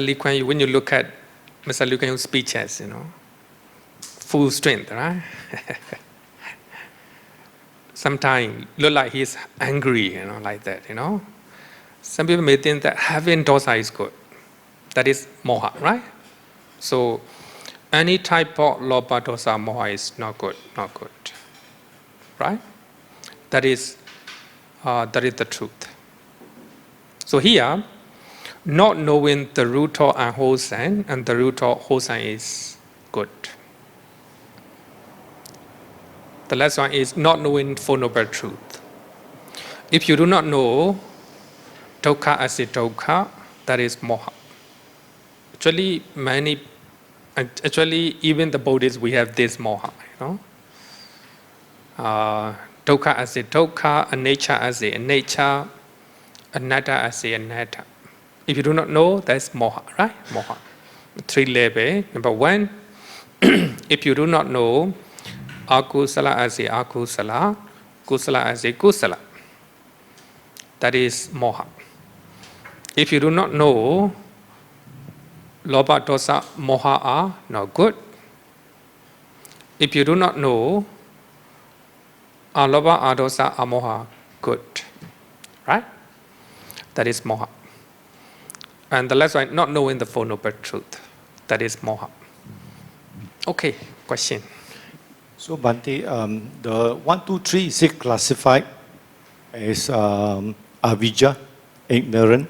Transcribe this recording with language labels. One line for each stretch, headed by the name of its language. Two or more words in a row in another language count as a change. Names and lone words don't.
English: Lee Kuan Yew, when you look at Mr. Lee Kuan Yew's speeches, full strength, right? Sometimes look like he's angry, like that, Some people may think that having dosa is good. That is moha, right? So any type of
Pali: lobha dosa moha
English: is not good, right? That is the truth. So here, not knowing the root of unwholesome and the root of wholesome is good. The last one is not knowing Four Noble Truth. If you do not know dukkha as a dukkha, that is moha. Actually, even the Buddhists, we have this moha, dukkha as a dukkha, anicca as a anicca, anatta as a anatta. If you do not know, that's moha, right? Moha. 3 levels. Number 1, if you do not know akusala as a akusala, kusala as a kusala, that is moha. If you do not know
Pali: lobha dosa moha
English: are not good. If you do not know
Pali: alobha adosa amoha
English: good, right? That is moha. And the last one, not knowing the Four Noble Truth, that is moha. Okay, question. So Bhante, the 1, 2, 3 is it classified as avijja, ignorant?